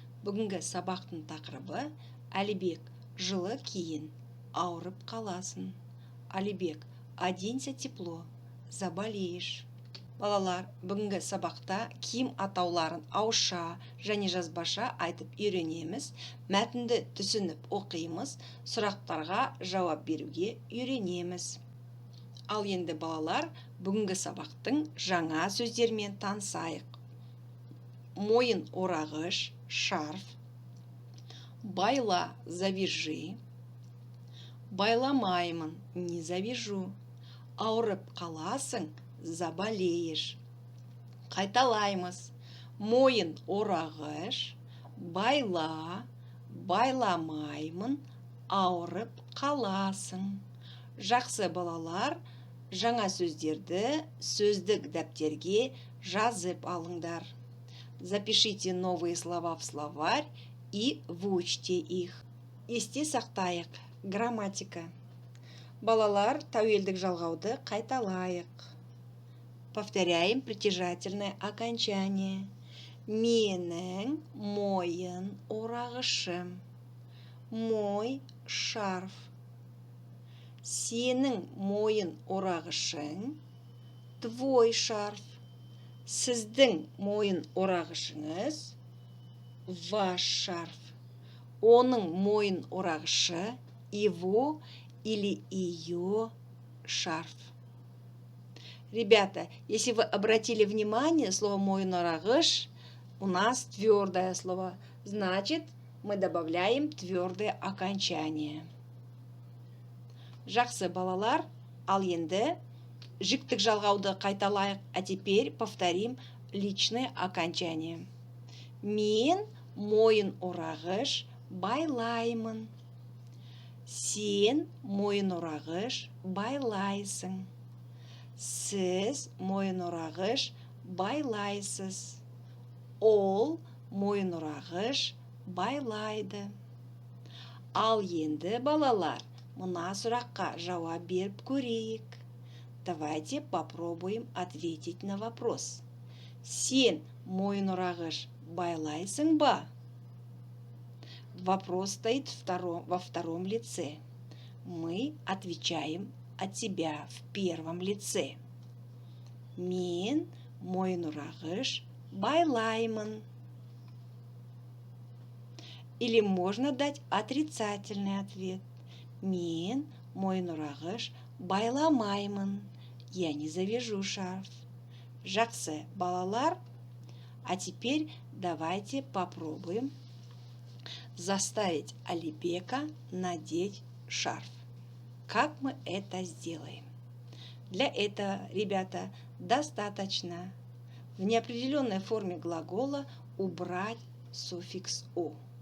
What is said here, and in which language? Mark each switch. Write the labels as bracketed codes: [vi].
[kk] Бүгінгі сабақтың тақырыбы Әлібек, жылы кейін, ауырып қаласын. [ru] Әлібек, оденься тепло, заболеешь. [kk] Балалар, бүгінгі сабақта киім атауларын ауызша және жазбаша айтып үйренеміз, мәтінді түсініп оқимыз, сұрақтарға жауап беруге үйренеміз. Ал енді балалар, бүгінгі сабақтың жаңа сөздермен танысайық. Мойын орағыш, шарф. Байла, завяжи. Байламаймын, [ru] не завяжу. [kk] Ауырып қаласың, [ru] заболеешь. [kk] Қайталаймыз. Мойын орағыш, байла, байламаймын, ауырып қаласың. Жақсы балалар, жаңа сөздерді сөздік дәптерге жазып алыңдар. [ru] Запишите новые слова в словарь и выучите их. [kk] Есте сақтайық. Грамматика. Балалар, тәуелдік жалғауды қайталайық. [ru] Повторяем притяжательное окончание. [kk] Менің мойын орағышым. [ru] Мой шарф. [kk] Сенің мойын орағышың. [ru] Твой шарф. [kk] Сіздің мойын орағышыңыз. [ru] Ваш шарф. [kk] Оның мойын орағышы. [ru] Его или ее шарф. Ребята, если вы обратили внимание, слово [kk] мойын орағыш [ru] у нас твердое слово. Значит, мы добавляем твердое окончание. [kk] Жақсы балалар, ал енді жіктік жалғауды қайталайық, [ru] а теперь повторим личное окончание. [kk] Мен мойын орағыш байлаймын. Сен мойын орағыш байлайсың. Сіз мойын орағыш байлайсыз. Ол мойын орағыш байлайды. Ал енді балалар, мына сұраққа жауап беріп көрейік. [ru] Давайте попробуем ответить на вопрос. [kk] Сен мойын орағыш байлайсың ба? [ru] Вопрос стоит во втором лице. Мы отвечаем от себя в первом лице. [kk] Мен мойын орағыш байлаймын. [ru] Или можно дать отрицательный ответ. [kk] Мен мойын орағыш байламаймын. [ru] Я не завяжу шарф. [kk] Жақсы балалар. [ru] А теперь давайте попробуем заставить Алибека надеть шарф. Как мы это сделаем? Для этого, ребята, достаточно в неопределенной форме глагола убрать суффикс «о».